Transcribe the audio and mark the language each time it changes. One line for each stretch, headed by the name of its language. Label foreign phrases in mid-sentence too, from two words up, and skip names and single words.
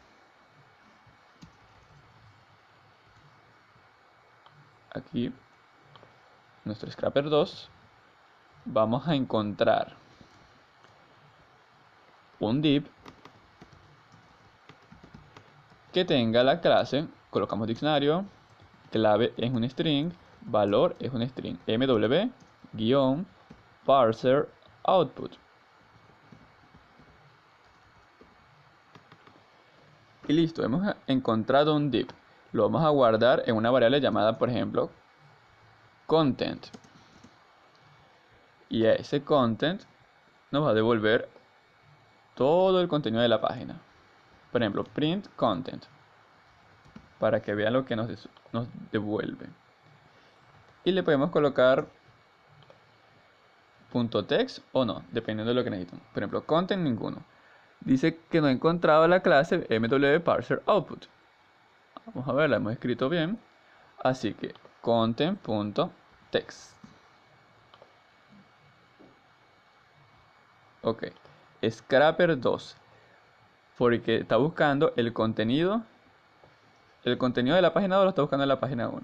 Spanish: aquí, nuestro scrapper 2, vamos a encontrar un div que tenga la clase, colocamos diccionario, clave es un string, valor es un string, mw-parser_output. Y listo, hemos encontrado un div. Lo vamos a guardar en una variable llamada, por ejemplo, content. Y a ese content nos va a devolver todo el contenido de la página. Por ejemplo,
English: print content,
Spanish: para que vean lo que nos devuelve. Y le podemos colocar .text o no, dependiendo de lo que necesiten. Por ejemplo, content ninguno. Dice que no ha encontrado la clase mw_parser_output. Vamos a ver, la hemos escrito bien. Así que content.text. Ok, scrapper 2, porque está buscando el contenido de la página 2 lo está buscando en la página 1.